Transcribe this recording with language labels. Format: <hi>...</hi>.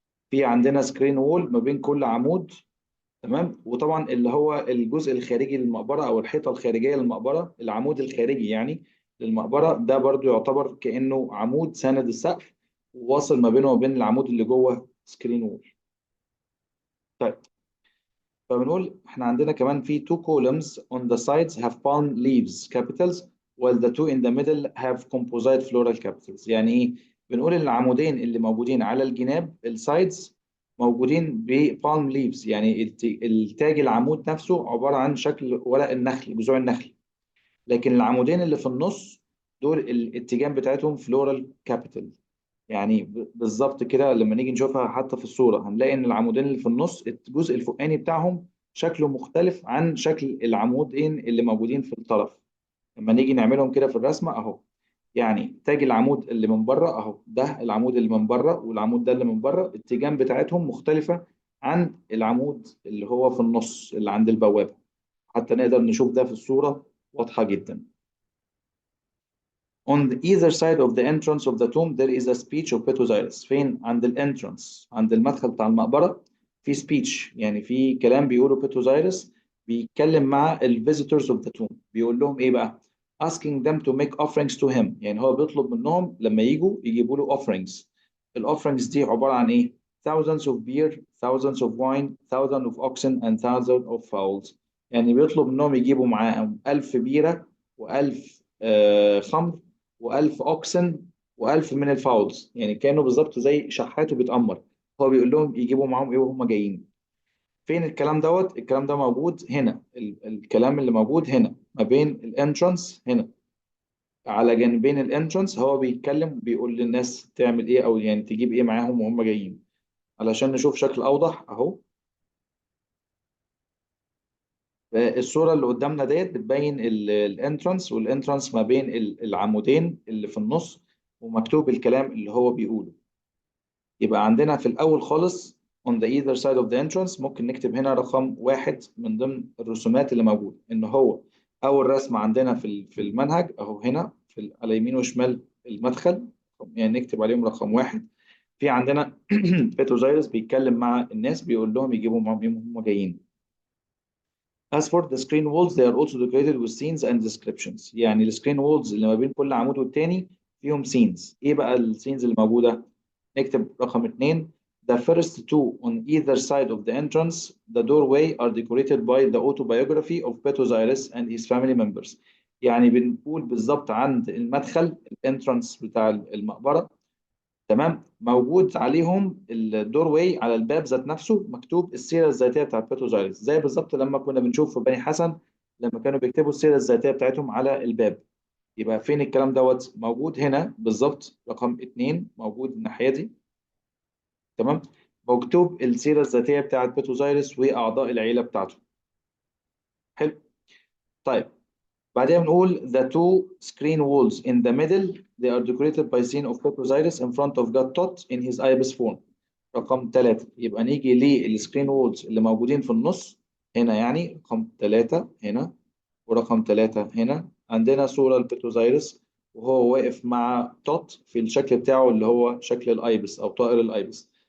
<ar>في عندنا سكرين وول ما بين كل عمود، تمام. وطبعا اللي هو الجزء الخارجي للمقبرة او الحيطة الخارجية للمقبرة، العمود الخارجي يعني للمقبرة، ده برضو يعتبر كأنه عمود ساند السقف وواصل ما بينه وبين العمود اللي جوه سكرين وول. طيب فبنقول احنا عندنا كمان في</ar> <en>two columns on the sides have palm leaves capitals while the two in the middle have composite floral capitals.</en> <ar>يعني ايه؟ بنقول ان العمودين اللي موجودين على الجناب السايدز موجودين ب palm leaves، يعني التاج العمود نفسه عبارة عن شكل ورق النخل، جذوع النخل. لكن العمودين اللي في النص دول الاتجاه بتاعتهم فلورال كابيتال. يعني بالظبط كده لما نيجي نشوفها حتى في الصورة هنلاقي إن العمودين اللي في النص الجزء الفوقاني بتاعهم شكله مختلف عن شكل العمودين اللي موجودين في الطرف. لما نيجي نعملهم كده في الرسمة أهو، يعني تاج العمود اللي من بره أهو، ده العمود اللي من بره والعمود ده اللي من بره الاتجاه بتاعتهم مختلفة عن العمود اللي هو في النص اللي عند البوابة. حتى نقدر نشوف ده في الصورة واضحة جدا.</ar> <en>On the either side of the entrance of the tomb there is a speech of Petrus.</en> <ar>فين؟ عند الانترانس، عند المدخل بتاع المقبرة في speech، يعني في كلام بيقوله بيتروزايرس بيتكلم مع ال</ar> <en>visitors of the tomb.</en> <ar>بيقول لهم ايه بقى؟</ar> <en>asking them to make offerings to him.</en> <ar>يعني هو بيطلب منهم لما يجوا يجيبوا له offerings.</ar> <en>ال offerings</en> <ar>دي عبارة عن ايه؟</ar> <en>thousands of beer, thousands of wine, thousands of oxen and thousands of fowls.</en> <ar>يعني بيطلب منهم يجيبوا معاهم 1000 بيرة و1000 خمر و1000 اوكسن و1000 من الفاولز. يعني كانوا بالظبط زي شحات وبيتأمر. هو بيقول لهم يجيبوا معاهم ايه وهم جايين. فين الكلام دوت؟ الكلام ده موجود هنا، الكلام اللي موجود هنا ما بين الانترانس هنا، على جانبين الانترانس. هو بيتكلم بيقول للناس تعمل ايه او يعني تجيب ايه معاهم وهم جايين. علشان نشوف شكل اوضح اهو، الصورة اللي قدامنا ديت بتبين الانترانس، والانترانس ما بين العمودين اللي في النص، ومكتوب الكلام اللي هو بيقوله. يبقى عندنا في الأول خالص</ar> <en>on the either side of the entrance</en> <ar>ممكن نكتب هنا رقم 1 من ضمن الرسومات اللي موجودة، إن هو أول رسمة عندنا في المنهج أهو هنا على يمين وشمال المدخل، يعني نكتب عليهم رقم 1. في عندنا بيتروزايرس بيتكلم مع الناس بيقول لهم يجيبوا معاهم إيه هم جايين.</ar> <en>As for the screen walls they are also decorated with scenes and descriptions.</en> <ar>يعني السكرين وولز اللي ما بين كل عمود والتاني فيهم سينز. ايه بقى السينز اللي موجوده؟ نكتب رقم 2.</ar> <en>The first two on either side of the entrance, the doorway, are decorated by the autobiography of Petozyrus and his family members.</en> <ar>يعني بنقول بالظبط عند المدخل الانترانس بتاع المقبرة، تمام، موجود عليهم الدور واي على الباب ذات نفسه مكتوب السيرة الذاتية بتاعت بيتوزايرس، زي بالظبط لما كنا بنشوف في بني حسن لما كانوا بيكتبوا السيرة الذاتية بتاعتهم على الباب. يبقى فين الكلام دوت؟ موجود هنا بالظبط، رقم 2 موجود الناحية دي، تمام، مكتوب السيرة الذاتية بتاعت بيتوزايرس وأعضاء العيلة بتاعته. حلو. طيب بعدين بنقول</ar> <en>the two screen walls in the middle they are decorated by scene of Osiris in front of God Tot in his ibis form.</en> <ar>رقم 3 يبقى نيجي للسكرين وولز اللي موجودين في النص هنا، يعني رقم 3 هنا ورقم 3 هنا، عندنا صورة لبيتوزايرس وهو واقف مع توت في الشكل بتاعه اللي هو شكل الايبس او طائر الايبس.</ar>